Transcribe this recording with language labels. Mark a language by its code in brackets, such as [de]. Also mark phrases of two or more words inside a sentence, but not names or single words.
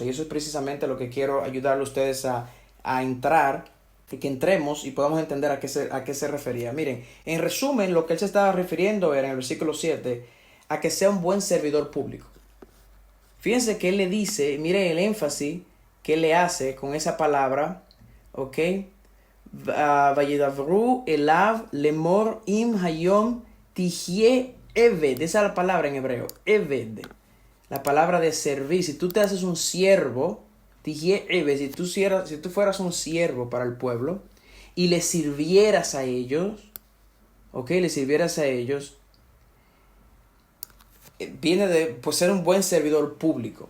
[es] Y eso es precisamente lo que quiero ayudarle a ustedes a entrar, que entremos y podamos entender a qué se refería. Miren, en resumen, lo que él se estaba refiriendo era en el versículo 7, a que sea un buen servidor público. Fíjense que él le dice, miren el énfasis que él le hace con esa palabra, ¿ok? [he] וידברו אליו לאמר אם היום תהיה עבד. [es] Esa es la palabra en hebreo, eved. La palabra de servir. Si tú te haces un siervo, [he] תהיה עבד, [es] si tú fueras un siervo para el pueblo y le sirvieras a ellos, ¿ok? Viene de ser un buen servidor público.